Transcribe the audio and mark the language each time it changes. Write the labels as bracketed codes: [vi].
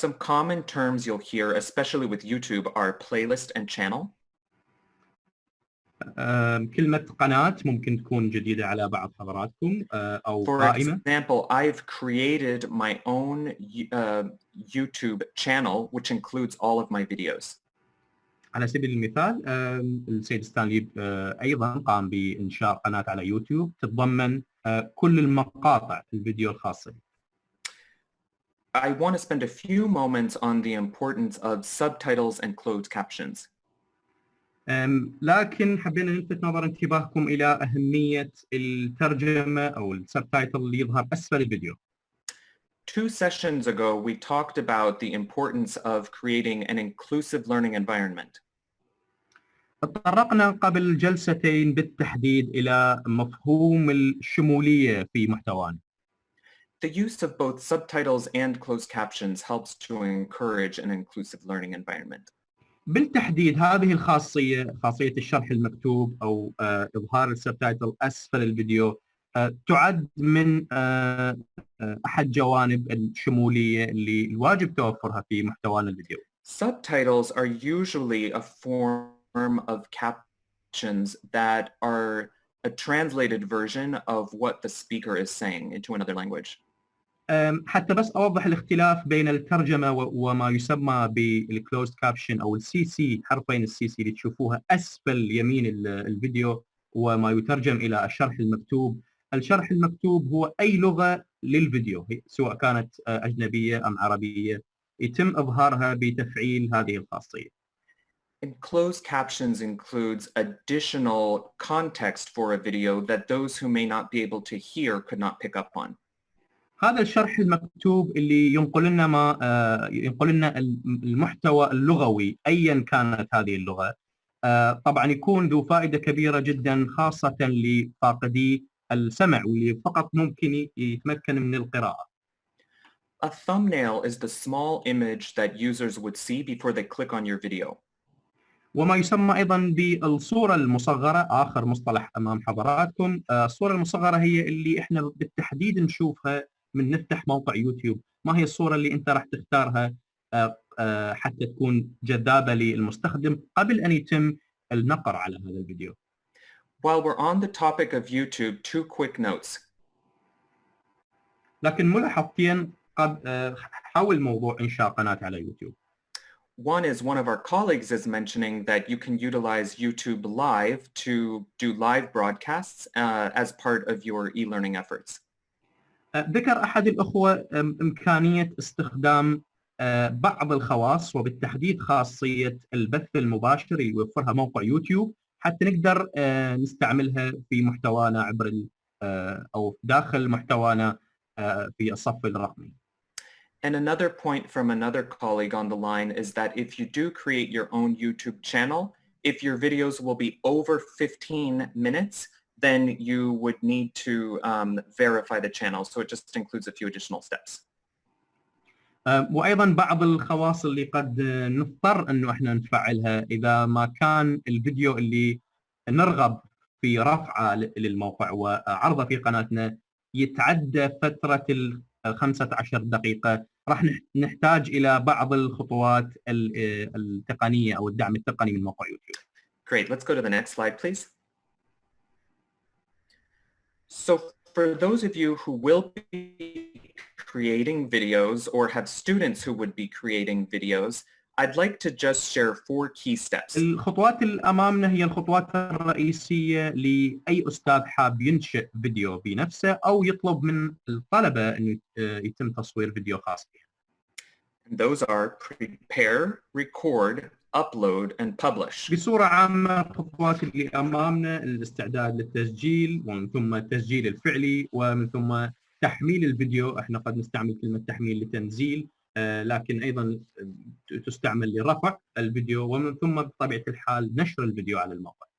[en] Some common terms you'll hear, especially with YouTube, are playlist and channel. [ar] كلمة قناة ممكن تكون جديدة على بعض حضراتكم أو قائمة. [en] For example, I've created my own YouTube channel, which includes all of my videos. [ar] على سبيل المثال السيد ستانلي أيضا قام بإنشاء قناة على يوتيوب تتضمن كل المقاطع الفيديو الخاصة. [en] I want to spend a few moments on the importance of subtitles and closed captions. [ar] لكن حبينا نلفت نظر انتباهكم إلى أهمية الترجمة أو السبتايتل اللي يظهر أسفل الفيديو. [en] 2 sessions ago, we talked about the importance of creating an inclusive learning environment. [ar] تطرقنا قبل جلستين بالتحديد إلى مفهوم الشمولية في محتوانا. [en] The use of both subtitles and closed captions helps to encourage an inclusive learning environment. [ar] بالتحديد هذه الخاصية، خاصية الشرح المكتوب أو إظهار السبتايتل أسفل الفيديو، تعد من أحد جوانب الشمولية اللي الواجب توفرها في محتوانا الفيديو. [en] Subtitles are usually a form of captions that are a translated version of what the speaker is saying into another language. [ar] حتى بس أوضح الاختلاف بين الترجمة وما يسمى بالكلوزد كابشن أو السي سي، حرفين السي سي اللي تشوفوها أسفل يمين الفيديو، وما يترجم إلى الشرح المكتوب. الشرح المكتوب هو أي لغة للفيديو سواء كانت أجنبية أم عربية يتم إظهارها بتفعيل هذه الخاصية. [en] And closed captions includes additional context for a video that those who may not be able to hear could not pick up on. [ar] هذا الشرح المكتوب اللي ينقل لنا المحتوى اللغوي أيا كانت هذه اللغة، طبعا يكون ذو فائدة كبيرة جدا خاصة لفاقدي السمع واللي فقط ممكن يتمكن من القراءة. [en] A thumbnail is the small image that users would see before they click on your video. [ar] وما يسمى أيضا بالصورة المصغرة، آخر مصطلح أمام حضراتكم. الصورة المصغرة هي اللي إحنا بالتحديد نشوفها من نفتح موقع يوتيوب. ما هي الصورة اللي أنت راح تختارها حتى تكون جذابة للمستخدم قبل أن يتم النقر على هذا الفيديو. [en] While we're on the topic of YouTube, 2 quick notes. [ar] لكن ملاحظتين حول موضوع إنشاء قناة على يوتيوب. [en] One is one of our colleagues is mentioning that you can utilize YouTube Live to do live broadcasts as part of your e-learning efforts. [ar] ذكر أحد الأخوة إمكانية استخدام بعض الخواص وبالتحديد خاصية البث المباشر اللي يوفرها موقع يوتيوب حتى نقدر نستعملها في محتوانا عبر أو داخل محتوانا في الصف الرقمي. [en] And another point from another colleague on the line is that if you do create your own YouTube channel, if your videos will be over 15 minutes, then you would need to verify the channel. So it just includes a few additional steps. [ar] وأيضا بعض الخواص اللي قد نضطر أنه احنا نفعلها إذا ما كان الفيديو اللي نرغب في رفعه للموقع وعرضه في قناتنا يتعدى فترة 15 دقيقة، راح نحتاج إلى بعض الخطوات التقنية أو الدعم التقني من موقع يوتيوب. [en] Great. Let's go to the next slide, please. So for those of you who will be creating videos or have students who would be creating videos, I'd like to just share 4 key steps. [ar] الخطوات اللي أمامنا هي الخطوات الرئيسية لأي أستاذ حاب ينشئ فيديو بنفسه أو يطلب من الطلبة أنه يتم تصوير فيديو خاص به. [en] Those are prepare, record, upload, and publish. [ar] بصورة عامة الخطوات اللي أمامنا الاستعداد للتسجيل ومن ثم التسجيل الفعلي ومن ثم تحميل الفيديو. احنا قد نستعمل كلمة تحميل لتنزيل لكن أيضا تستعمل لرفع الفيديو ومن ثم بطبيعة الحال نشر الفيديو على الموقع.